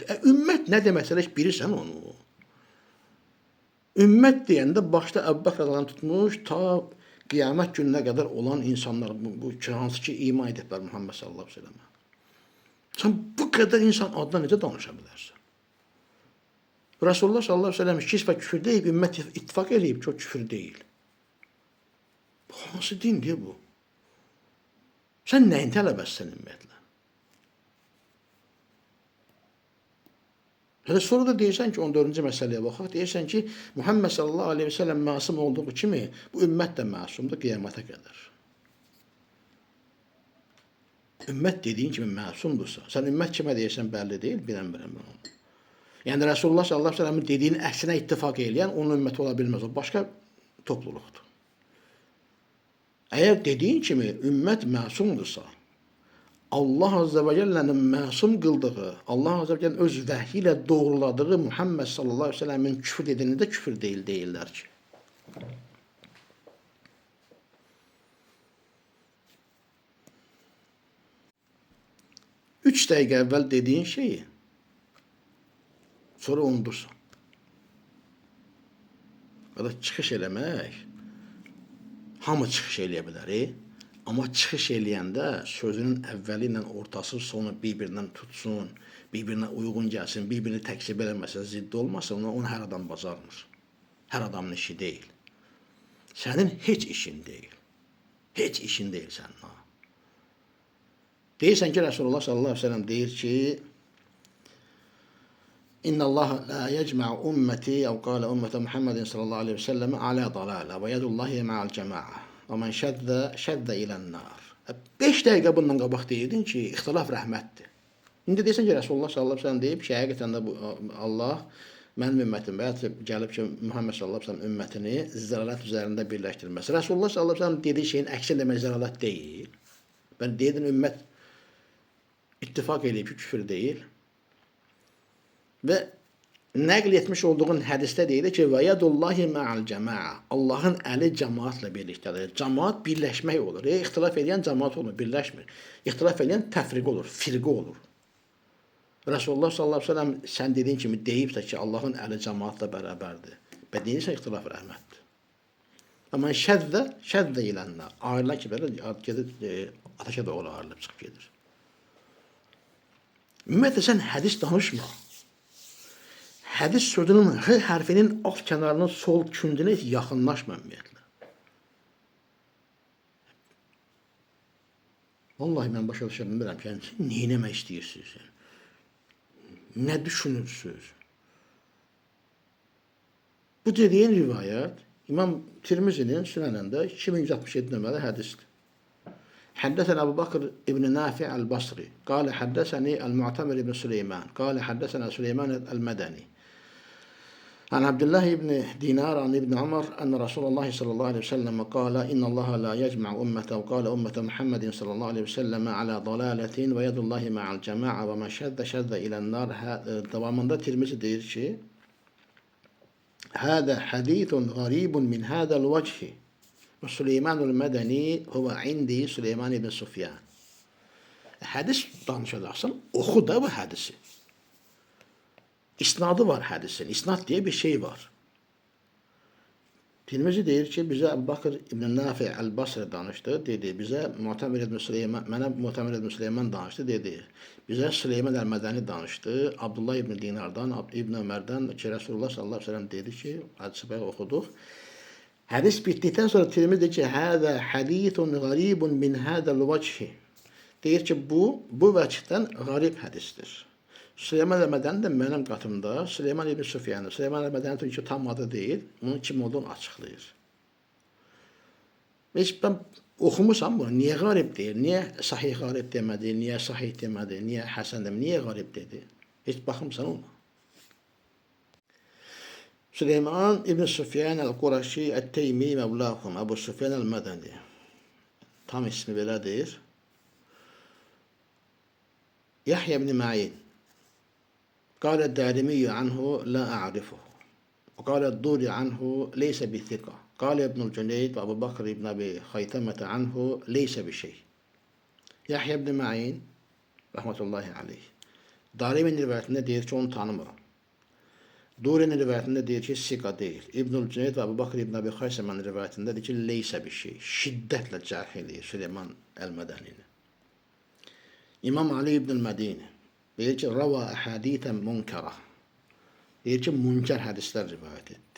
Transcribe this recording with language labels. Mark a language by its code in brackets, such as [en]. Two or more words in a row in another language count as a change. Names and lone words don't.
[az] Ümmət nə deməksə heç bilirsən onu. Ümmət deyəndə başda Əbu Bəkr radiyallahu tutmuş, ta qiyamət gününə qədər olan insanlar, bu hansı ki iman ediblər Muhammed [ar] صلى الله عليه وسلم'ə. [az] Sən bu qədər insan adına necə danışa bilərsən? Resulullah [ar] صلى الله عليه وسلم [az] şirk və küfür deyib, ümmət ittifak edib ki, o küfür deyil. Bu hansı dindir bu? Sən nəyin tələbəsən ümumiyyətlə? Sonra da deyirsən ki, 14-cü məsələyə baxaq, deyirsən ki, Muhammed [ar] صلى الله عليه وسلم [az] məsum olduğu kimi, bu ümmət də məsumdur qiyamata qədər. Ümmət dediyin kimi məsumdursa, sən ümmət kimə deyirsən bəlli deyil, bilən onu. Yəni Resulullah [ar] صلى الله عليه وسلم'in [az] dediğinin əksinə ittifak eyləyən onun ümməti ola bilməz. O başqa topluluqdur. Əgər dediyin kimi ümmət məsumdursa, [ar] الله عز وجل'nin [az] məsum qıldığı, [ar] الله عز وجل'nin [az] öz vəhyi ilə doğruladığı Muhammed [ar] صلى الله عليه وسلم'in [az] küfür dediğini də küfür deyil deyirlər ki. Üç dəqiqə əvvəl dediyin şeyi sonra unudursan. Ya da çıxış eləmək hamı çıxış eləyə bilər. Amma çıxış eləyəndə sözünün əvvəli ilə ortası, sonu bir-birindən tutsun, bir-birinə uyğun gəlsin, bir-birini təksib eləməsə, zidd olmasa, onu hər adam bacarmır. Hər adamın işi deyil. Sənin heç işin deyil. Heç işin deyil sənin. Deyirsən ki, [ar] رسول الله صلى الله عليه وسلم [az] deyir ki, [ar] إن الله لا يجمع أمتي أو قال أمة محمد صلى الله عليه وسلم على ضلالة ويد الله مع الجماعة ومن شذ إلى النار. [az] 5 dəqiqə bundan qabaq deyirdin ki, ixtilaf rəhmətdir. İndi deyirsən ki, Resulullah [ar] صلى الله عليه وسلم [az] deyib ki, həqiqətən də Allah mənim ümmətim və ya gəlib ki, Muhammed [ar] صلى الله عليه وسلم [az] ümmətini zəlalət üzərində birləşdirməsi. Resulullah [ar] صلى الله عليه وسلم [az] dediği şeyin əksi demək zəlalət deyil. Ben dedim ümmət ittifak edib ki, küfür deyil. Və nəql etmiş olduğun hədisdə deyilir ki, və [ar] يد الله مع الجماعة. [az] Allahın əli cemaatla birlikdədir. Cemaat birləşmək olur. İxtilaf edən cemaat olur, birləşmir. İxtilaf edən təfriq olur, firqə olur. Resulullah [ar] صلى الله عليه وسلم [az] sən dediyin kimi deyibsə ki, Allahın əli cemaatla bərabərdir. Və deyirsən ixtilaf rəhmətdir. Amma şəddə ilənlər. Ayrılan ki, belə gedir, ateşə doğru ayrılıb çıxıb gedir. Ümumiyyətlə, sən hədis danışma. Hədis sözünün H hərfinin alt kənarının sol kündünə heç yaxınlaşma ümumiyyətlə. Vallahi mən başa düşə bilmirəm ki, nə eləmək istəyirsiniz? Nə düşünürsünüz? Bu dediyin rivayət İmam Tirmizinin sünənində 2167 nömrəli hədisdir. [ar] حدثنا أبو بكر ابن نافع البصري قال حدثني المعتمر بن سليمان قال حدثنا سليمان المدني عن عبد الله بن دينار عن ابن عمر أن رسول الله صلى الله عليه وسلم قال إن الله لا يجمع أمته وقال أمة محمد صلى الله عليه وسلم على ضلالة ويد الله مع الجماعة وما شذ إلى النار. [az] Devamında Tirmizi deyir ki [ar] هذا حديث غريب من هذا الوجه وسليمان المدني هو عندي سليمان ibn Sufyan. [az] Hədis danışacaqsan, oxu da bu hədisi. İsnadı var hədisin. İsnad diye bir şey var. Tirmizi deyir ki, bizə Əbu Bakr ibn Nafi el-Basri danışdı, dedi. Bizə Mu'tamir ibn Süleyman, mənə Mu'tamir ibn Süleyman danışdı, dedi. Bizə Süleyman el-Mədəni danışdı. Abdullah ibn Dinardan, İbn Ömərdən ki, Resulullah [ar] صلى الله عليه وسلم [az] dedi ki, hədisi bəyə oxuduq. Hədis bitdikdən sonra Tirmizi deyir ki, [ar] هذا حديث غريب من هذا الوجه. [az] Deyir ki, bu vəchdən qarib hədisdir. Süleyman el-Mədəni də mənim qatımda Süleyman ibn Sufyanı. Süleyman el-Mədəni çünki tam adı deyil, onun kim olduğunu açıqlayır. Heç ben oxumusam bunu, niyə qarib deyir, niyə sahih qarib demədi, niyə sahih demədi, niyə həsən demədi, niyə qarib dedi? Heç baxımsan ona. Süleyman ibn Sufyan el-Quraşi el-Teymi mevlahum, Ebu Sufyan el-Mədəni. Tam ismi belədir. Yahya ibn Ma'in. [ar] قال الدارمي عنه لا أعرفه وقال الدوري عنه ليس بثقة قال ابن الجنيد وأبو بكر بن أبي خيثمة عنه ليس بشيء. [az] Yahya ibn Ma'in [ar] رحمة الله عليه. [tr] Darimi'nin rivayetinde [az] deyir ki [tr] onu tanımıram. Duri'nin rivayetinde [az] deyir ki [tr] sika değil. İbnül Cüneyd ve Ebu Bakr ibn Abi Hayseman'ın rivayetinde [az] deyir ki [tr] leyse bir şey. Şiddetle cerh ediyor Süleyman el-Medeni'ni. İmam Ali ibn Medini [az] deyir ki [ar] روى أحاديث منكرة. [az] Deyir ki [tr] münker hadisler rivayet etti.